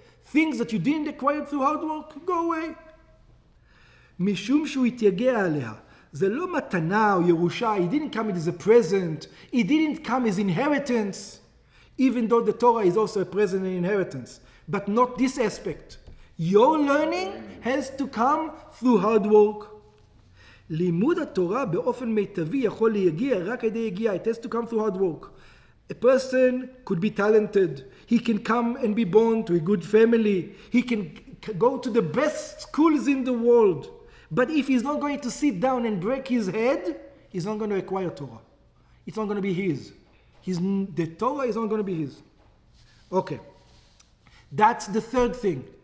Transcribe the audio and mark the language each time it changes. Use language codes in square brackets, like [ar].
[en] Things that you didn't acquire through hard work, go away. [he] משום שהוא התייגע עליה. זה לא מתנה או ירושה, [en] it didn't come as a present, it didn't come as inheritance, even though the Torah is also a present and inheritance, but not this aspect. Your learning has to come through hard work. [he] לימוד התורה באופן מיטבי יכול להגיע רק על ידי יגיעה, [en] it has to come through hard work. A person could be talented, he can come and be born to a good family, he can go to the best schools in the world. But if he's not going to sit down and break his head, he's not going to acquire Torah. It's not going to be his. The Torah is not going to be his. Okay. That's the third thing.